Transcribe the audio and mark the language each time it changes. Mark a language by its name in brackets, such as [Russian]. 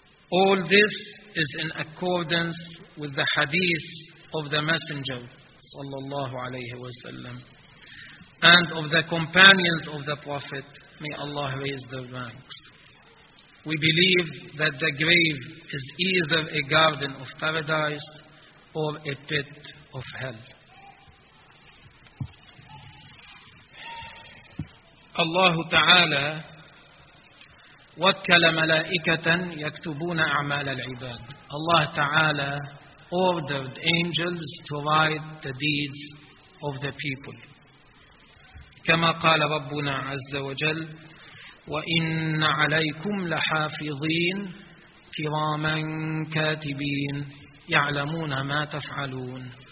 [English] All this is in accordance with the hadith of the Messenger sallallahu alayhi wa sallam and of the companions of the Prophet, may Allah raise their ranks. We believe that the grave is either a garden of paradise or a pit of hell. [Arabic] الله تعالى وكل ملائكة يكتبون أعمال العباد. الله تعالى [English] ordered angels to write the deeds of the people. [Arabic] كما قال ربنا عز وجل وإن عليكم لحافظين كراما كاتبين يعلمون ما تفعلون.